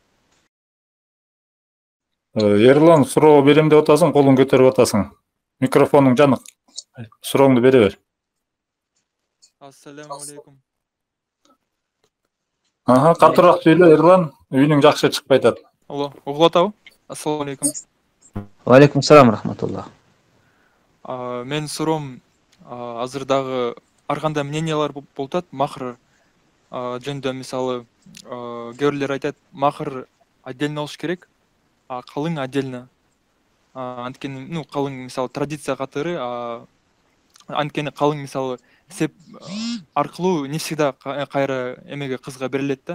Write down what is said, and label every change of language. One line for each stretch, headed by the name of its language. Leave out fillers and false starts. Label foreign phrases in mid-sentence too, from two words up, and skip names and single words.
Kyrgyz: Ерлан, суроо берем деп атасың, колуң көтөрүп атасың. Микрофонуң жанык. Сурооңду бере бер.
Arabic: السلام عليكم.
Kyrgyz: Катыраак сүйлө, Ерлан. Үйүнүң жакшы чыкпай атат. Алло, угуп атабы?
Arabic: السلام عليكم. عليكم السلام رحمة الله.
Kyrgyz: Мен суроом азыр дагы ар кандай мнениялар болуп атат махр жөнүндө. Мисалы, кээ бирлер айтат, махр отдельно болуш керек, калың отдельно. Анткени, калың мисалы традиция катары, анткени калың мисалы сеп аркылуу
Russian: не всегда
Kyrgyz: кайра эмеге кызга берилет да.